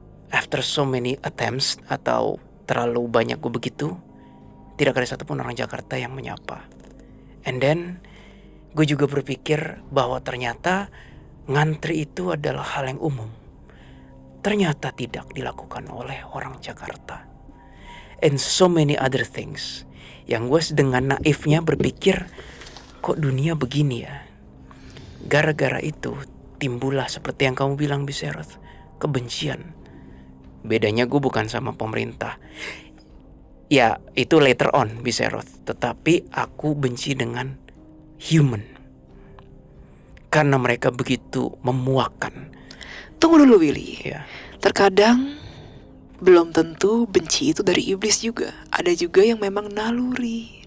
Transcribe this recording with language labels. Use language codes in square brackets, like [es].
[en] After so many attempts [id] atau terlalu banyak gue begitu, tidak ada satupun orang Jakarta yang menyapa. [en] And then [id] gue juga berpikir bahwa ternyata ngantri itu adalah hal yang umum. Ternyata tidak dilakukan oleh orang Jakarta. [en] And so many other things. [id] Yang gue dengan naifnya berpikir, kok dunia begini ya? Gara-gara itu timbullah seperti yang kamu bilang, Biseroth, kebencian. Bedanya gue bukan sama pemerintah. Ya itu [en] later on, [id] Biseroth. Tetapi aku benci dengan human. Karena mereka begitu memuakkan. Tunggu dulu, Willy. Ya. Terkadang belum tentu benci itu dari iblis juga. Ada juga yang memang naluri